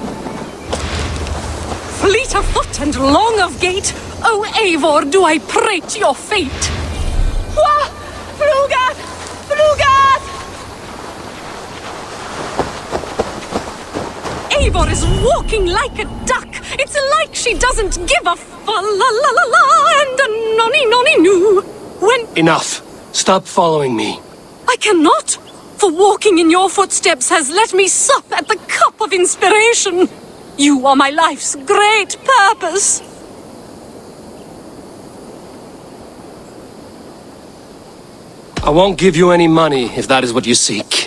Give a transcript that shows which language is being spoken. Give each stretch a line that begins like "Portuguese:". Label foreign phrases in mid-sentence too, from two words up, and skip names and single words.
English: Fleet of foot and long of gait, O Eivor, do I prate your fate. Wah! Flugat! Flugat! Eivor is walking like a duck. It's like she doesn't give a fa-la-la-la-la and a nonny-nonny-noo. When... Enough. Stop following me. I cannot, for walking in your footsteps has let me sup at the cup of inspiration. You are my life's great purpose. I won't give you any money if that is what you seek.